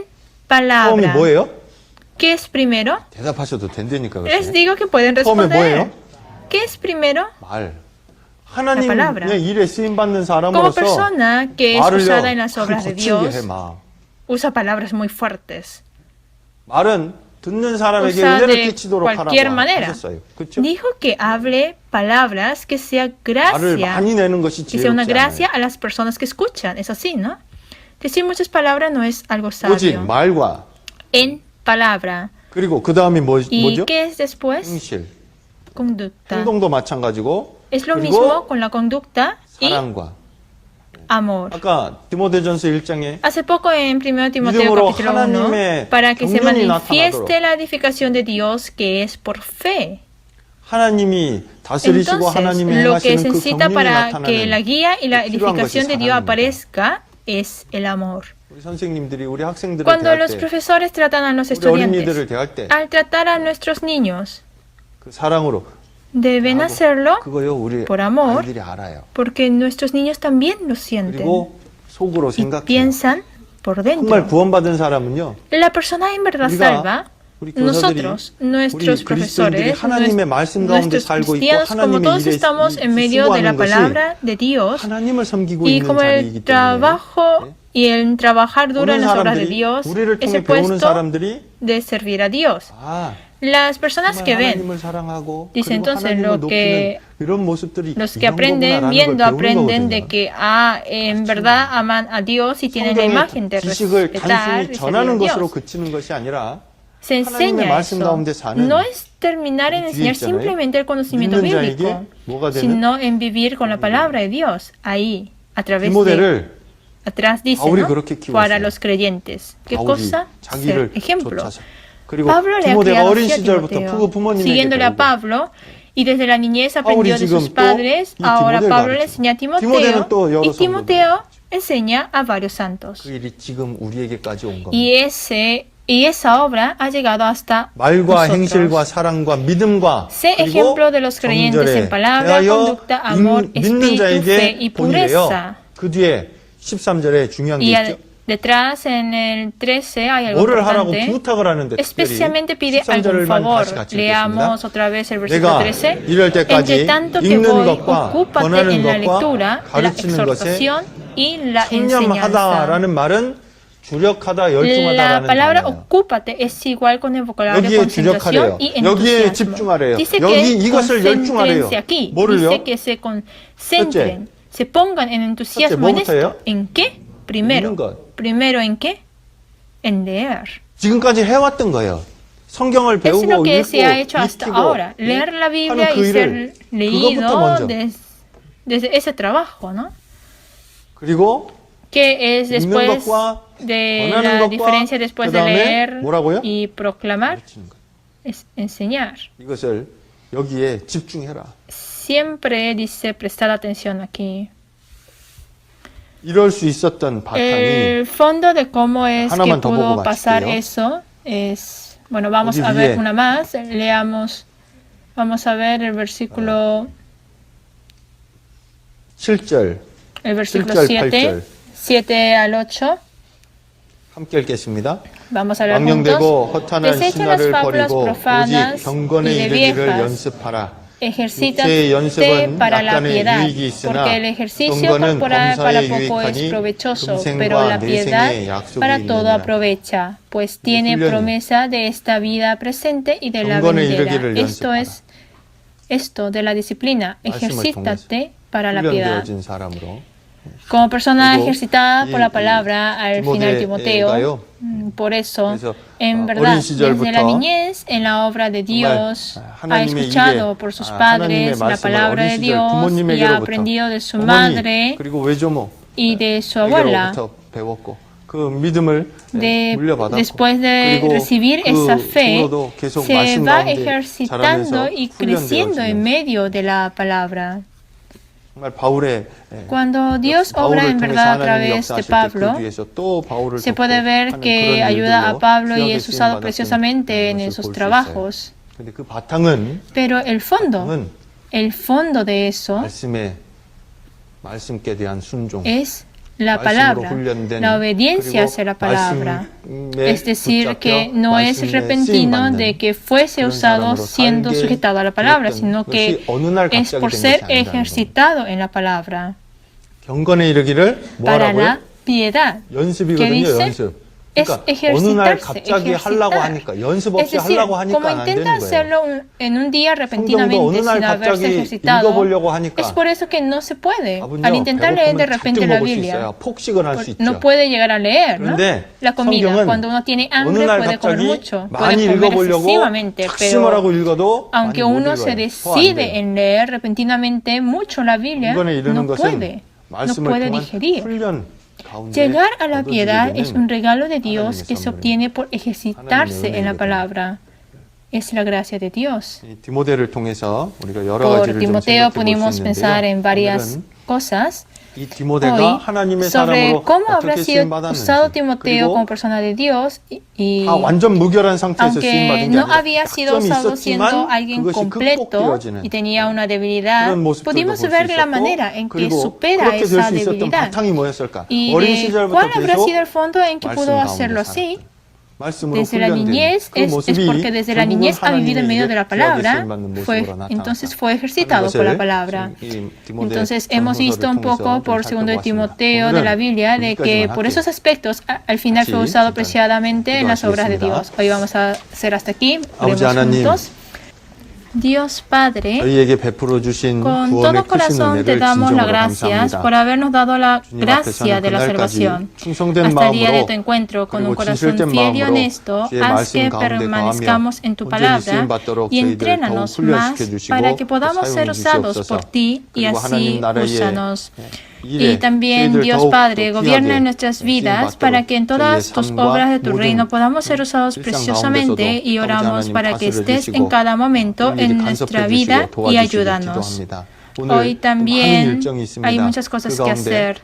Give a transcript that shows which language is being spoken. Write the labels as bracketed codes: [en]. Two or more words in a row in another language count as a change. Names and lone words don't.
[ko] 처음이 [es] palabra. [ko] 뭐예요? [es] ¿Qué es primero? [ko] 대답하셔도 된다니까. [es] Les [ko] 그렇죠? [es] digo que pueden [ko] 처음에 [es] responder. [ko] 뭐예요? [es] ¿Qué es primero? [ko] 말. [es] palabra. [ko] 하나님의 일에 쓰임받는 [es] Como [ko] 사람으로서 [es] persona que es usada en [ko] 말을요 [es] las obras de [ko] 거칠게 [es] Dios, [ko] 해 막. [es] usa palabras muy fuertes. [ko] 말은 듣는 사람에게 [es] Usa [ko] 은혜를 [es] de [ko] 끼치도록 [es] cualquier [ko] 하라고 [es] manera. [ko] 하셨어요. 그렇죠? [es] Dijo que hable palabras que sea [ko] 말을 [es] gracia, [ko] 많이 내는 것이 [es] que sea una [ko] 지혜롭지 [es] gracia [ko] 않아요. [es] a las personas que escuchan. Es así, ¿no? Decir muchas palabras no es algo [ko] 오직 [es] sabio. [ko] 말과 [es] En palabra. [ko] 그리고 그 다음이 뭐죠? [es] ¿Y qué es después? [ko] 행실. [es] Conducta. [ko] 행동도 마찬가지고 [es] Es lo [ko] 그리고 [es] mismo con la conducta y [ko] 사랑과 [es] amor. [ko] 아까 디모데전서 1장에 [es] Hace poco en 1 Timoteo [ko] 믿음으로 [es] capítulo 1, [ko] 하나님의 [es] para que se [ko] 경륜이 [es] manifieste [ko] 나타나도록. [es] la edificación de Dios que es por fe. [ko] 하나님이 다스리시고 [es] Entonces, [ko] 하나님이 [es] lo que [ko] 행하시는 [es] se [ko] 그 [es] necesita [ko] 경륜이 [es] para que la [ko] 나타나는 [es] guía y la [ko] 필요한 것이 [es] edificación de Dios [ko] 사랑입니다. [es] aparezca es el amor. [ko] 우리 선생님들이 우리 학생들을 [es] Cuando [ko] 대할 [es] los [ko] 때 [es] profesores tratan a los [ko] 우리 어린이들을 [es] estudiantes, [ko] 대할 때 [es] al tratar a nuestros niños, [ko] 그 사랑으로 [es] deben [ko] 하고 [es] hacerlo [ko] 그거요 우리 [es] por amor, [ko] 아이들이 알아요. [es] porque nuestros niños también lo sienten [ko] 그리고 속으로 [es] y [ko] 생각해요. [es] piensan por [ko] 정말 [es] dentro. [ko] 구원받은 사람은요. [es] La persona en verdad [ko] 우리가 [es] salva, [ko] 우리 교사들이 [es] nosotros, nuestros [ko] 우리 그리스도인들이 [es] profesores, [ko] 하나님의 말씀 가운데 [es] nuestros [ko] 살고 있고 [es] cristianos, como [ko] 하나님의 [es] todos [ko] 일에 [es] estamos en medio de la [ko] 수고하는 것이 [es] palabra de Dios [ko] 하나님을 섬기고 [es] y [ko] 있는 [es] como [ko] 자리이기 [es] el [ko] 때문에 [es] trabajo y el trabajar duro en [ko] 보는 [es] las obras de [ko] 사람들이 [es] Dios [ko] 우리를 [es] es [ko] 통해 [es] el [ko] 배우는 [es] puesto [ko] 사람들이 [es] de servir a Dios. [ko] 아 [es] Las personas [ko] 정말 [es] que ven, [ko] 하나님을 사랑하고 [es] dice [ko] 그리고 [es] entonces [ko] 하나님을 [es] lo [ko] 높이는 [es] que [ko] 이런 모습들이 [es] los que [ko] 이런 [es] aprenden [ko] 거구나라는 [es] viendo [ko] 걸 배우는 [es] aprenden de [ko] 거거든요. [es] que en verdad aman a Dios y tienen la imagen de [ko] 성경의 지식을 [es] respetar, [ko] 단순히 [es] de servir a [ko] 전하는 것으로 [es] Dios. [ko] 그치는 것이 아니라 [es] Se [ko] 하나님의 [es] enseña [ko] 말씀 [es] eso. [ko] 가운데 사는 [es] No es terminar en [ko] 뒤에 [es] enseñar [ko] 있잖아요. [es] simplemente el conocimiento [ko] 믿는 자에게 [es] bíblico, [ko] 뭐가 되는 [es] sino en vivir con la palabra de Dios. Ahí, a través de... [ko] 디모데를 [es] Atrás dice, [ko] 바울이 [es] ¿no? [ko] 그렇게 키웠어요. [es] Para los creyentes. ¿Qué [ko] 바울이 [es] cosa? [ko] 자기를 [es] Ser ejemplo. [ko] 쫓아서 그리고 [es] Pablo le ha [ko] 디모데가 [es] criado [ko] 어린 [es] así a [ko] 시절부터 [es] Timoteo, [ko] 그 부모님에게 [es] siguiéndole a [ko] 배우고 [es] Pablo, Y desde la niñez [ko] 바울이 [es] aprendió de [ko] 지금 [es] sus [ko] 또 [es] padres. [ko] 이 [es] Ahora [ko] 디모데를 [es] Pablo le [ko] 가르쳐. [es] enseña a [ko] 디모데는 또 [es] Timoteo. [ko] 여러 [es] Y Timoteo enseña a varios santos. [ko] 그 일이 지금 우리에게까지 온 겁니다. [es] Y esa obra ha llegado hasta [ko] 말과 행실과 [es] nosotros. [ko] 사랑과 믿음과 [es] Sé [ko] 그리고 [es] ejemplo de los creyentes en [ko] 정절에 [es] palabra, [ko] 대하여 [es] conducta, amor, [ko] 믿는 [es] espíritu, fe [ko] 자에게 [es] y [ko] 본이래요. [es] pureza. [ko] 그 뒤에 13절에 중요한 게 [es] Y [ko] 있죠. [es] detrás en el 13 hay algo [ko] 뭐를 하라고 [es] importante. [ko] 부탁을 하는데 특별히 [es] Especialmente pide algún [ko] 13절만 [es] favor. [ko] 다시 같이 읽겠습니다. [es] Leamos otra vez el versículo [ko] 내가 [es] 13. [ko] 이럴 때까지 [es] Entre tanto que [ko] 읽는 [es] voy, [ko] 것과 [es] ocúpate [ko] 권하는 [es] en la [ko] 것과 [es] lectura, la [ko] 가르치는 것에 [es] exhortación y la enseñanza. [ko] 청렴하다라는 말은 주력하다, [es] La [ko] 열중하다라는 [es] palabra [ko] 단어예요. [es] ocúpate es igual con el vocabulario [ko] 여기에 [es] concentración [ko] 주력하래요. [es] y [ko] 여기에 [es] entusiasmo. [ko] 집중하래요. [es] Dice [ko] 여기 [es] que [ko] 이것을 열중하래요. [es] concéntrense aquí. [ko] 뭐를요? [es] Dice que se concentren, se pongan en entusiasmo en [ko] 뭐부터예요? [es] esto. ¿En qué? [ko] 읽는 [es] Primero. [ko] 것. [es] Primero, ¿en qué? En leer. [ko] 지금까지 해왔던 거예요. 성경을 [es] Es [ko] 배우고 [es] lo que [ko] 읽고 [es] se ha hecho hasta [ko] 익히고 [es] ahora. Leer la Biblia [ko] 하는 그 [es] y ser [ko] 일을 그것부터 [es] leído [ko] 먼저. [es] desde ese trabajo, ¿no? [ko] 그리고 [es] Que es [ko] 읽는 [es] después [ko] 것과 [es] de [ko] 권하는 [es] la [ko] 것과 [es] diferencia después de [ko] 그다음에 [es] leer [ko] 뭐라고요? [es] y proclamar, [ko] 가르치는 것. [es] es enseñar. [ko] 이것을 여기에 집중해라. [es] Siempre dice prestar atención aquí. [ko] 이럴 수 있었던 바탕이 [es] El fondo de cómo es que [ko] 하나만 더 [es] pudo [ko] 보고 [es] pasar [ko] 마칠게요. [es] eso es, bueno, vamos [ko] 여기 [es] a ver [ko] 위에 [es] una más, leamos, vamos a ver el versículo, [ko] 7절 [es] el versículo [ko] 7절, [es] 7, [ko] 8절 [es] 7 al 8, [ko] 함께 읽겠습니다. [es] vamos a leer [ko] 망령되고 [es] juntos. [ko] 허탄한 [es] Desecha las [ko] 신화를 [es] fábulas [ko] 버리고 [es] profanas [ko] 오직 경건에 [es] y de [ko] 이르기를 [es] viejas. [ko] 연습하라. 육체의 [es] Ejercítate [ko] 연습은 [es] para la [ko] 약간의 [es] piedad, [ko] 유익이 있으나 [es] porque el ejercicio [ko] 경건은 [es] corporal para [ko] 범사에 [es] poco es [ko] 유익하니 [es] provechoso, pero [ko] 금생과 [es] la piedad [ko] 내생의 약속이 [es] para todo [ko] 있느니라. [es] aprovecha, pues tiene [ko] 훈련이. [es] promesa de esta vida presente y de la [ko] 경건에 [es] venidera. [ko] 이르기를 [es] Esto es esto de la disciplina, [ko] 말씀을 [es] ejercítate para la piedad. [ko] 훈련되어진 사람으로 [es] Como persona [ko] 그리고 [es] ejercitada por la [ko] 이 [es] palabra al final Timoteo, [ko] 디모데가요. [es] por eso, [ko] 그래서 [es] en [ko] 어린 [es] verdad, desde la [ko] 시절부터 [es] niñez, en la obra de Dios, ha [ko] 하나님의 [es] escuchado [ko] 일에, [es] por sus [ko] 하나님의 [es] padres la [ko] 말씀을 [es] palabra [ko] 어린 [es] de [ko] 시절 [es] Dios y ha [ko] 부모님에게로부터 [es] aprendido de su [ko] 어머니 [es] madre [ko] 그리고 외조모 [es] y de su abuela. [ko] 에게로부터 배웠고 그 믿음을 물려받았고 [es] Después de [ko] 그리고 [es] recibir [ko] 그 [es] esa fe, [ko] 중로도 계속 [es] se [ko] 말씀 [es] va [ko] 가운데 [es] ejercitando [ko] 자라면서 [es] y creciendo en [ko] 훈련되어지는 [es] medio de la palabra. [ko] 정말 바울의 [es] Cuando Dios obra [ko] 바울을 [es] en [ko] 통해서 [es] verdad a [ko] 하나님이 [es] través de [ko] 역사하실 때 그 [es] Pablo, [ko] 뒤에서 또 바울을 [es] se [ko] 돕고 [es] puede ver [ko] 하는 [es] que [ko] 그런 [es] ayuda a [ko] 일들로 [es] Pablo y [ko] 귀하게 [es] es usado [ko] 쓰임받았던 [es] preciosamente en [ko] 것을 [es] esos [ko] 볼수 있어요. [es] trabajos. [ko] 근데 그 바탕은 [es] Pero el fondo de eso [ko] 말씀께 대한 순종, [es] es la [ko] 말씀으로 [es] palabra, [ko] 훈련된 [es] la obediencia [ko] 그리고 [es] hacia la palabra. [ko] 말씀에 [es] Es decir, [ko] 붙잡혀 [es] que no es [ko] 말씀에 [es] repentino [ko] 쓰임받는 [es] de que fuese [ko] 그런 [es] usado [ko] 사람으로 [es] siendo [ko] 살게 [es] sujetado a la palabra, [ko] 되었던 [es] sino que [ko] 것이 어느 날 [es] es [ko] 갑자기 [es] por [ko] 된 [es] ser [ko] 것이 아니라는 [es] ejercitado en la palabra. [ko] 경건에 이르기를 [es] Para [ko] 뭐라고요? [es] la piedad. [ko] 연습이거든요, [es] que dice, [ko] 연습. [es] es [ko] 그러니까 어느 날 [es] ejercitarse, [ko] 갑자기 하려고 [es] ejercitar. [ko] 하니까 연습 [es] Es [ko] 없이 [es] decir, [ko] 하려고 하니까 [es] como [ko] 안 되는 [es] intenta [ko] 거예요. [es] hacerlo en un día [ko] 성경도 [es] repentinamente [ko] 어느 날 [es] sin haberse [ko] 갑자기 [es] ejercitado, [ko] 읽어보려고 하니까 [es] es por eso que no se puede. [ko] 아버지요, [es] Al intentar leer de [ko] 배고프면 [es] repente [ko] 잔뜩 [es] la [ko] 먹을 수 [es] Biblia, [ko] 있어요. 폭식을 할 수 있죠. [es] no puede llegar a leer, ¿no? [ko] 그런데 [es] La comida, [ko] 성경은 [es] cuando uno tiene [ko] 어느 [es] hambre [ko] 날 [es] puede comer [ko] 갑자기 [es] mucho, [ko] 많이 [es] puede comer [ko] 읽어보려고 [es] excesivamente, [ko] 작심을 하고 [es] pero [ko] 읽어도 [es] aunque [ko] 많이 못 [es] uno se [ko] 읽어요. [es] decide en leer repentinamente mucho la Biblia, [ko] 경건에 이르는 [es] no [ko] 것은 [es] puede, no [ko] 말씀을 [es] puede [ko] 통한 [es] digerir. [ko] 훈련 가운데 [es] Llegar a la [ko] 얻어지게 [es] piedad [ko] 되는 [es] es un regalo de Dios [ko] 하나님의 [es] que se [ko] 선물입니다. [es] obtiene por ejercitarse en la palabra. Es la gracia de Dios. [ko] 이 디모데를 통해서 우리가 여러 [es] Por [ko] 가지를 좀 [es] Timoteo [ko] 생각해 볼 [es] pudimos [ko] 수 [es] pensar en [ko] 있는데요. [es] varias [ko] 오늘은 [es] cosas [ko] 이 디모데가 [es] hoy [ko] 하나님의 [es] sobre [ko] 사람으로 [es] cómo habrá [ko] 어떻게 [es] sido [ko] 쓰임 받았는지 [es] usado Timoteo [ko] 그리고 [es] como persona de Dios y [ko] 다 완전 무결한 상태에서 쓰임 [es] aunque [ko] 받은 게 [es] no [ko] 아니라 [es] había sido [ko] 약점이 [es] usado siendo [ko] 있었지만 [es] alguien [ko] 그것이 [es] completo [ko] 극복되어지는 [es] y tenía una debilidad, [ko] 그런 모습들도 [es] pudimos [ko] 볼 수 [es] ver la [ko] 있었고 [es] manera en que [ko] 그리고 [es] supera [ko] 그렇게 될 [es] esa [ko] 수 있었던 [es] debilidad [ko] 바탕이 뭐였을까? [es] y [ko] 어린 [es] de [ko] 시절부터 [es] cuál habrá [ko] 계속 [es] sido el fondo en que pudo [ko] 말씀 [es] hacerlo [ko] 가운데 [es] así. [ko] 살았다. 말씀으로 [es] Desde la [ko] 훈련된 [es] niñez [ko] 그 [es] es [ko] 모습이 [es] porque desde la [ko] 결국은 [es] niñez ha vivido en medio de la [ko] 하나님에게 귀하게 [es] palabra, [ko] 쓰임받는 모습으로 나타났다. [es] entonces fue ejercitado por la palabra. Entonces hemos visto un poco por segundo de Timoteo de la Biblia de que por esos aspectos al final fue usado apreciadamente en las obras de Dios. Hoy vamos a hacer hasta aquí. [ko] 아버지 [es] Oremos [ko] 하나님, [es] juntos. Dios Padre, [ko] 저희에게 베풀어 주신 [es] con [ko] 구원의 [es] todo [ko] 크신 [es] corazón te [ko] 은혜를 [es] damos las [ko] 진정으로 [es] gracias [ko] 감사합니다. [es] por habernos dado la [ko] 주님 [es] gracia [ko] 앞에서는 [es] de la [ko] 그날까지 [es] salvación. [ko] 충성된 [es] Hasta el día de [ko] 마음으로 [es] tu encuentro con un [ko] 그리고 [es] corazón [ko] 진실된 [es] fiel y [ko] 마음으로 [es] honesto, [ko] 주의 [es] haz [ko] 말씀 [es] que [ko] 가운데 [es] permanezcamos en tu [ko] 온전히 [es] palabra [ko] 쓰임받도록 [es] y [ko] 저희들을 [es] entrénanos [ko] 더욱 훈련시켜 [es] más [ko] 주시고 [es] para que [ko] 또 [es] podamos ser [ko] 사용해 [es] usados [ko] 주시옵소서. [es] por ti y [ko] 그리고 하나님 [es] así [ko] 나라의 [es] úsanos. Y también, Dios Padre, gobierna en nuestras vidas para que en todas tus obras de tu reino podamos ser usados preciosamente, y oramos para que estés en cada momento en nuestra vida y ayúdanos. Hoy también hay muchas cosas que hacer.